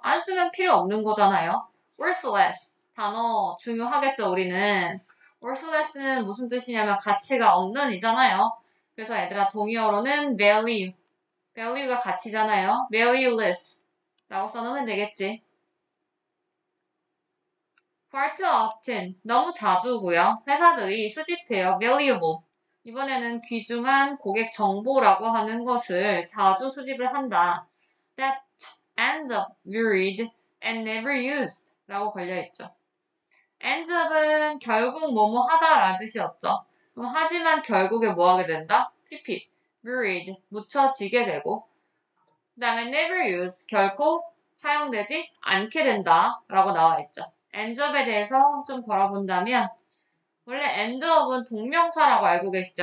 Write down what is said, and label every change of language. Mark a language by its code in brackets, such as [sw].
[ko] 안 쓰면 필요 없는 거잖아요. worthless 단어 중요하겠죠, 우리는. worthless는 무슨 뜻이냐면 가치가 없는 이잖아요. 그래서 얘들아 동의어로는 value가 가치잖아요. valueless 라고 써놓으면 되겠지. [en] far too often [ko] 너무 자주고요. 회사들이 수집해요. valuable 이번에는 귀중한 고객 정보라고 하는 것을 자주 수집을 한다. [en] that ends up buried and never used [ko] 라고 걸려있죠. ends up은 결국 뭐뭐 하다라는 뜻이었죠. 그럼 하지만 결국에 뭐 하게 된다? pp, buried, 묻혀지게 되고 그 다음에 never used, 결코 사용되지 않게 된다 라고 나와있죠. end up에 대해서 좀 걸어본다면 원래 end up은 동명사라고 알고 계시죠?